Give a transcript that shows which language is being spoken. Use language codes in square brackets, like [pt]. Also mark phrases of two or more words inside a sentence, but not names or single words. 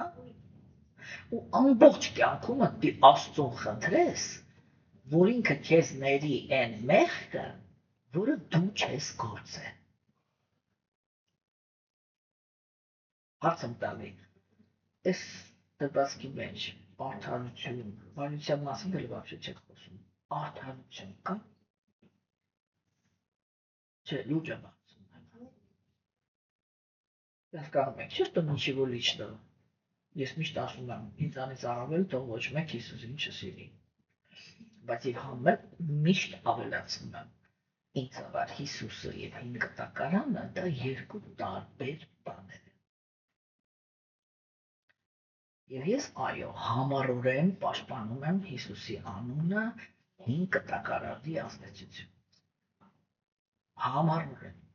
[hy] Ու ամբողջ կյանքումդ դի Աստծուն խնդրես, որ ինքը քեզ ների այն մեղքը, որը դու չես գործել։ Հարց եմ տալի, այս դեպքի մեջ արդարություն, բարության մասին էլ вообще չեք խոսում, արդարություն կա։ Չէ, լուճ եմ ասում։ Հասկանում եք, չէ՞ [ru] что ничего личного։ [hy] Ես միշտ ասում եմ, ինձանից առավել թող ոչ մեկ Հիսուսին չսիրի։ Բայց իր համար միշտ ավելացնում եմ։ Ինձ համար Հիսուսը եւ հին կտակարանը դա երկու տարբեր բաներ են։ Եվ ես այո, համառորեն պաշտպանում եմ Հիսուսի անունը հին կտակարանի ազդեցություն։ Համառորեն։